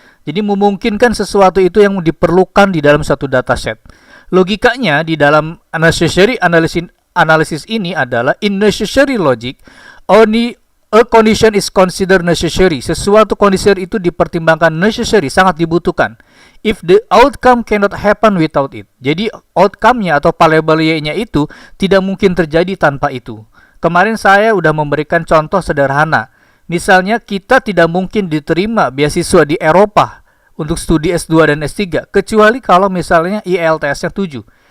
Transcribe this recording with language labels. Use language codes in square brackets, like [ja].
[id] Jadi memungkinkan sesuatu itu yang diperlukan di dalam satu dataset. Logikanya di dalam [en] necessary analysis [id] ini adalah [en] in necessary logic, only a condition is considered necessary. [id] Sesuatu kondisi itu dipertimbangkan necessary, sangat dibutuhkan. [en] If the outcome cannot happen without it. [id] Jadi outcome-nya atau variable Y-nya itu tidak mungkin terjadi tanpa itu. Kemarin saya sudah memberikan contoh sederhana. Misalnya kita tidak mungkin diterima beasiswa di Eropa untuk studi S2 dan S3 kecuali kalau misalnya IELTS-nya 7.